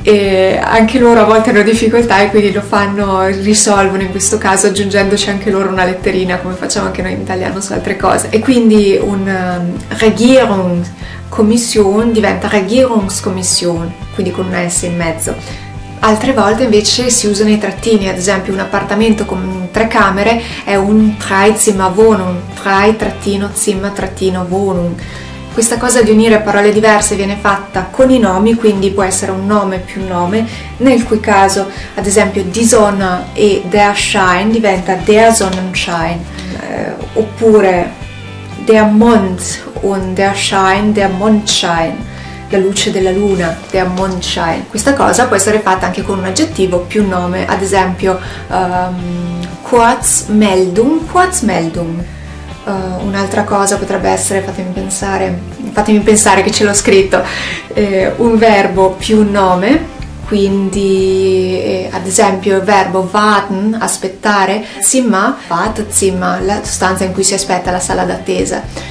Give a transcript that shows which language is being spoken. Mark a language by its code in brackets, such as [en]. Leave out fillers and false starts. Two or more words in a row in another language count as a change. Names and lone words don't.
[it] e anche loro a volte hanno difficoltà e quindi lo fanno, risolvono in questo caso aggiungendoci anche loro una letterina, come facciamo anche noi in italiano su altre cose. E quindi un Regierungskommission diventa Regierungskommission, quindi con una S in mezzo. Altre volte invece si usano i trattini, ad esempio un appartamento con 3 camere è un [de] Dreizimmerwohnung, 3-Zimmer-Wohnung. [it] Questa cosa di unire parole diverse viene fatta con i nomi, quindi può essere un nome più nome, nel cui caso ad esempio [de] die Sonne [it] e [de] der Schein [it] diventa [de] der Sonnenschein, [it] oppure [de] der Mond und der Schein, der Mondschein. [it] La luce della luna, [de] der Mondschein. [it] Questa cosa può essere fatta anche con un aggettivo più nome, ad esempio Kurzmeldung. Un'altra cosa potrebbe essere, fatemi pensare che ce l'ho scritto, un verbo più nome, quindi ad esempio il verbo warten, aspettare, [de] Zimmer, Wartezimmer, [it] la stanza in cui si aspetta, la sala d'attesa.